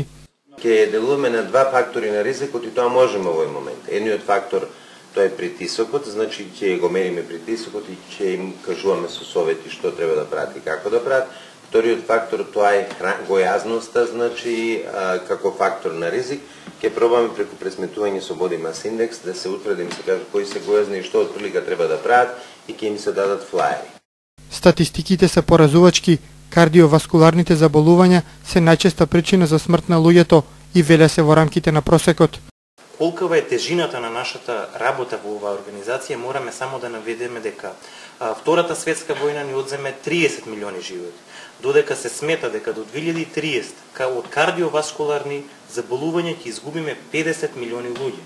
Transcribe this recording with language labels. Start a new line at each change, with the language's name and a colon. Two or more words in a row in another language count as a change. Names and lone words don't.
Macedonian: Ќе делуваме на два фактори на ризикот и тоа можеме во овој момент. Едниот фактор тоа е притисокот, значи ќе го мериме притисокот и ќе им кажуваме со совети што треба да прават и како да прават. Вториот фактор тоа е гојазноста, значи како фактор на ризик. Ќе пробаме преку пресметување со
English: body mass index
Macedonian: да се утврди, се каже кои се гојазни и што отприлика треба да прават и ќе им се дадат флаери. Статистиките се поразувачки. Кардиоваскуларните заболувања се најчеста причина за смрт на луѓето и веле се во рамките на просекот. Колкава е тежината на нашата работа во оваа организација, мораме само да наведеме дека Втората светска војна ни одземе 30 милиони животи, додека се смета дека до 2030 од кардиоваскуларни заболувања ќе изгубиме 50 милиони луѓе.